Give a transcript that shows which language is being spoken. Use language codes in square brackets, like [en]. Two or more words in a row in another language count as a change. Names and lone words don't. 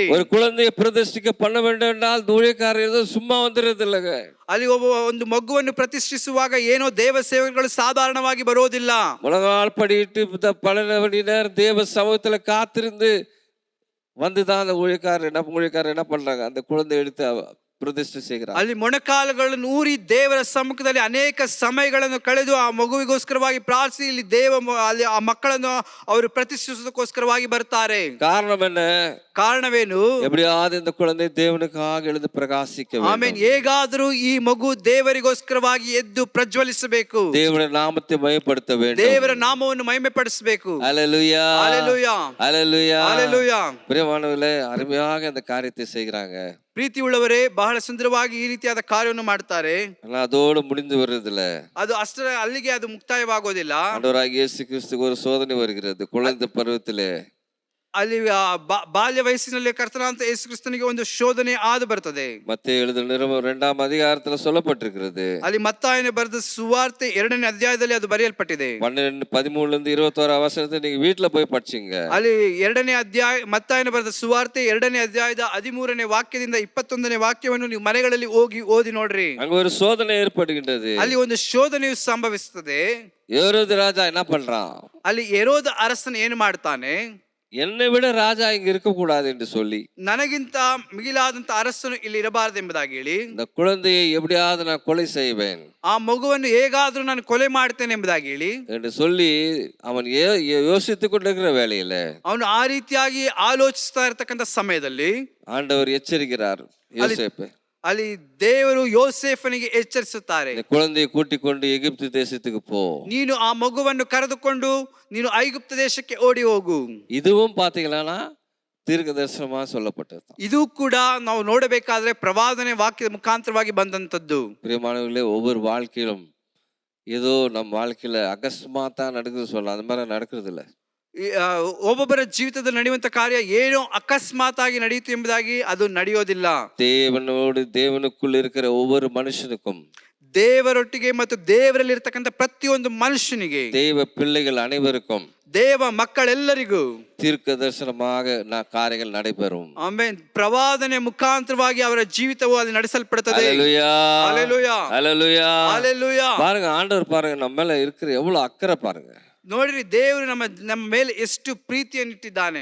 [ta] ஒரு குழந்தையை பிரதிஷ்டிக்க பண்ண வேண்டும் என்றால் ஊழியக்காரர் ஏதோ சும்மா வந்துடுறது இல்லைங்க. [kn] ಅಲ್ಲಿ ಒಂದು ಮಗುವನ್ನು ಪ್ರತಿಷ್ಠಿಸುವಾಗ ಏನೋ ದೇವ ಸೇವಕರು ಸಾಧಾರಣವಾಗಿ ಬರೋದಿಲ್ಲ. [ta] முழங்கால் படிட்டு 12 மணி நேரம் தேவ சமூகத்துல காத்திருந்து வந்துதான் அந்த ஊழியக்காரர் என்ன பண்றாங்க, அந்த குழந்தை எடுத்து ಪ್ರತಿಷ್ಠೆ செய்கிறார். [kn] ಅಲ್ಲಿ ಮೊಣಕಾಲುಗಳನ್ನು ಊರಿ ದೇವರ ಸಮ್ಮುಖದಲ್ಲಿ ಅನೇಕ ಸಮಯಗಳನ್ನು ಕಳೆದು ಆ ಮಗುವಿಗೋಸ್ಕರವಾಗಿ ಪ್ರಾರ್ಥಿಸಿ ಇಲ್ಲಿ ಅಲ್ಲಿ ಆ ಮಕ್ಕಳನ್ನು ಅವರು ಪ್ರತಿಷ್ಠಿಸೋದಕ್ಕೋಸ್ಕರವಾಗಿ ಬರ್ತಾರೆ. [ta] ಕಾರಣ என்ன? [kn] ಕಾರಣವೇನು? [ta] எப்படியாவது இந்த குழந்தை தேவனுக்காக எழுந்து பிரகாசிக்க வேண்டும். [kn] ಆಮೆನ್. ಹೇಗಾದರೂ ಈ ಮಗು ದೇವರಿಗೋಸ್ಕರವಾಗಿ ಎದ್ದು ಪ್ರಜ್ವಲಿಸಬೇಕು, [ta] ದೇವರ ನಾಮத்தை ಮಹಿಮೆಪಡಿಸ வேண்டும், [kn] ದೇವರ ನಾಮವನ್ನು ಮಹಿಮೆಪಡಿಸಬೇಕು. [ta] ஹல்லேலூயா. ஹல்லேலூயா. ஹல்லேலூயா. ஹல்லேலூயா. பிரியமானவர்களே, அருமையாக இந்த காரியத்தை செய்கிறாங்க. [kn] ಪ್ರೀತಿ ಉಳ್ಳವರೇ ಬಹಳ ಸುಂದರವಾಗಿ ಈ ರೀತಿಯಾದ ಕಾರ್ಯವನ್ನು ಮಾಡ್ತಾರೆ. [ta] ஆனா அதோடு முடிந்து வர்றதில்ல. [kn] ಅದು ಅಷ್ಟರ ಅಲ್ಲಿಗೆ ಅದು ಮುಕ್ತಾಯವಾಗೋದಿಲ್ಲ. [ta] ஆண்டவராகிய இயேசு கிறிஸ்துக்கு ஒரு சோதனை வருகிறது குழந்தை பருவத்திலே. [kn] ಅಲ್ಲಿ ಬಾಲ್ಯ ವಯಸ್ಸಿನಲ್ಲಿ ಕರ್ತನಾದ ಯೇಸು ಕ್ರಿಸ್ತನಿಗೆ ಒಂದು ಶೋಧನೆ ಆದು ಬರ್ತದೆ. [ta] மத்தேயு எழுதின நிருபம் 2ஆம் அதிகாரத்துல சொல்லப்பட்டிருக்கிறது. [kn] ಅಲ್ಲಿ ಮತ್ತಾಯನು ಬರೆದ ಸುವಾರ್ತೆ 2ನೇ ಅಧ್ಯಾಯದಲ್ಲಿ ಅದು ಬರೆಯಲ್ಪಟ್ಟಿದೆ. [ta] 13 21 ವಚನத்தை நீங்க வீட்ல போய் படிச்சீங்க. [kn] ಅಲ್ಲಿ 2ನೇ ಅಧ್ಯಾಯ ಮತ್ತಾಯನು ಬರೆದ ಸುವಾರ್ತೆ 2ನೇ ಅಧ್ಯಾಯದ 13ನೇ ವಾಕ್ಯದಿಂದ 21ನೇ ವಾಕ್ಯವನ್ನು ನೀವು ಮನೆಗಳಲ್ಲಿ ಹೋಗಿ ಓದಿ ನೋಡ್ರಿ. [ta] அங்க ஒரு சோதனை ஏற்படுகின்றது. [kn] ಅಲ್ಲಿ ಒಂದು ಶೋಧನೆಯು ಸಂಭವಿಸುತ್ತದೆ. [ta] ஏரோது ராஜா என்ன பண்றான்? [kn] ಅಲ್ಲಿ ಹೆರೋದ ಅರಸನು ಏನು ಮಾಡ್ತಾನೆ? [ta] என்னை விட ராஜா இங்க இருக்க கூடாது என்று சொல்லி [kn] ನನಗಿಂತ ಮಿಗಿಲಾದಂತ ಅರಸನು ಇಲ್ಲಿ ಇರಬಾರದು ಎಂಬುದಾಗಿ ಹೇಳಿ [ta] இந்த குழந்தையை எப்படியாவது நான் கொலை செய்வேன் [kn] ಆ ಮಗುವನ್ನು ಹೇಗಾದ್ರೂ ನಾನು ಕೊಲೆ ಮಾಡ್ತೇನೆ ಎಂಬುದಾಗಿ ಹೇಳಿ [ta] என்று சொல்லி அவன் யோசித்துக் கொண்டிருக்கிற வேளையில [kn] ಅವನು ಆ ರೀತಿಯಾಗಿ ಆಲೋಚಿಸ್ತಾ ಇರತಕ್ಕಂತ ಸಮಯದಲ್ಲಿ [ta] ஆண்டவர் எச்சரிக்கிறார் யோசேப்பை. [kn] ಅಲ್ಲಿ ದೇವರು ಯೋಸೇಫನಿಗೆ ಎಚ್ಚರಿಸುತ್ತಾರೆ, [ta] குழந்தையை கூட்டிக் கொண்டு எகிப்து தேசத்துக்கு போ, [kn] ನೀನು ಆ ಮಗುವನ್ನು ಕರೆದುಕೊಂಡು ನೀನು ಐಗುಪ್ತ ದೇಶಕ್ಕೆ ಓಡಿ ಹೋಗು. [ta] இதுவும் பாத்தீங்கன்னா தீர்க்க தரிசனமா சொல்லப்பட்டது. [kn] ಇದು ಕೂಡ ನಾವು ನೋಡಬೇಕಾದ್ರೆ ಪ್ರವಾದನೆ ವಾಕ್ಯದ ಮುಖಾಂತರವಾಗಿ ಬಂದಂತದ್ದು. [ta] பிரியமானவர்களே, ஒவ்வொரு வாழ்க்கையிலும் ஏதோ நம் வாழ்க்கையில அகஸ்மாத்தா நடக்குது சொல்லலாம், அது மாதிரி நடக்கிறது இல்ல. [kn] ಒಬ್ಬೊಬ್ಬರ ಜೀವಿತದಲ್ಲಿ ನಡೆಯುವಂತ ಕಾರ್ಯ ಏನೋ ಅಕಸ್ಮಾತ್ ಆಗಿ ನಡೆಯಿತು ಎಂಬುದಾಗಿ ಅದು ನಡೆಯೋದಿಲ್ಲ. [ta] தேவனுக்குள் இருக்கிற ஒவ்வொரு மனுஷனுக்கும், [kn] ದೇವರೊಟ್ಟಿಗೆ ಮತ್ತು ದೇವರಲ್ಲಿ ಇರತಕ್ಕಂತ ಪ್ರತಿಯೊಂದು ಮನುಷ್ಯನಿಗೆ, [ta] தேவ பிள்ளைகள் அனைவருக்கும், [kn] ದೇವ ಮಕ್ಕಳೆಲ್ಲರಿಗೂ [ta] தீர்க்க தரிசனமாக ಕಾರ್ಯಗಳು நடைபெறும். [kn] ಆಮೆನ್. ಪ್ರವಾದನೆ ಮುಖಾಂತರವಾಗಿ ಅವರ ಜೀವಿತವು ಅಲ್ಲಿ ನಡೆಸಲ್ಪಡುತ್ತದೆ. [ta] ஹல்லேலூயா, ஹல்லேலೂயா, ஹல்லேலூயா, ஹல்லேலூயா. பாருங்க, ஆண்டவர் பாருங்க நம்ம மேல இருக்கிற எவ்வளவு அக்கறை பாருங்க. [kn] ನೋಡ್ರಿ, ದೇವರು ನಮ್ಮ ಮೇಲೆ ಎಷ್ಟು ಪ್ರೀತಿಯನ್ನು ಇಟ್ಟಿದ್ದಾನೆ.